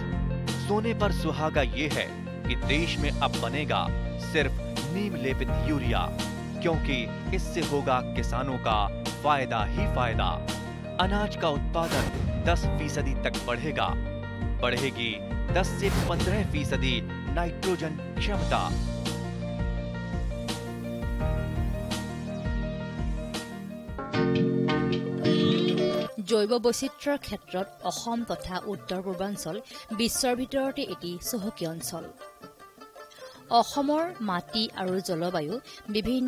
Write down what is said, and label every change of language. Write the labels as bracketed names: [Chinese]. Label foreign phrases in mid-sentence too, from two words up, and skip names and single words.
[Hindi] सोने पर सुहागा ये है कि देश में अब बनेगा सिर्फ नीम लेपित यूरिया, क्योंकि इससे होगा किसानों का फायदा ही फायदा। अनाज का उत्पादन 10% तक बढ़ेगा, बढ़ेगी 10 से 15% नाइट्रोजन क्षमता। [Assamese] জৈৱ বৈচিত্ৰ্যৰ ক্ষেত্ৰত অসম তথা উত্তৰ পূৰ্বাঞ্চল বিশ্বৰ ভিতৰতে এটি চহকী অঞ্চল অসমৰ মাটি আৰু জলবায়ু বিভিন্ন